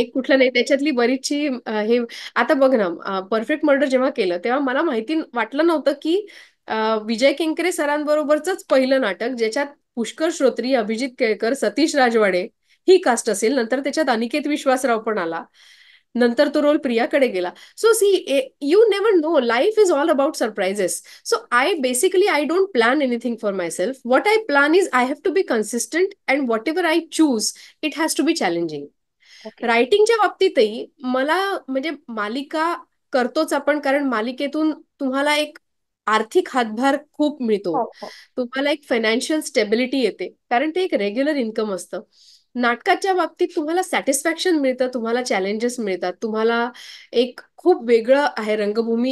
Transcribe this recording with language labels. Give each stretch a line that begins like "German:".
Marathi: एक कुठलं नाही, त्याच्यातली बरीचशी हे. आता बघ ना, परफेक्ट मर्डर जेव्हा केलं तेव्हा मला माहिती वाटलं नव्हतं की विजय केंकरे सरांबरोबरच पहिलं नाटक ज्याच्यात पुष्कर श्रोत्री, अभिजित केळकर, सतीश राजवाडे ही कास्ट असेल. नंतर त्याच्यात अनिकेत विश्वासराव पण आला, नंतर तो रोल प्रियाकडे गेला.
English: So see, you never know, life is all about surprises. So I don't plan anything for myself. What I plan is I have to be consistent, and whatever I choose, it has to be challenging. Okay.
Marathi: रायटिंगच्या बाबतीतही मला म्हणजे मालिका करतोच आपण, कारण मालिकेतून तुम्हाला एक आर्थिक हातभार खूप मिळतो. हो हो. तुम्हाला एक फायनान्शियल स्टेबिलिटी येते, कारण ते एक रेग्युलर इन्कम असतं. नाटकाच्या बाबतीत तुम्हाला सॅटिस्फॅक्शन मिळतं, तुम्हाला चॅलेंजेस मिळतात, तुम्हाला एक खूप वेगळं आहे रंगभूमी.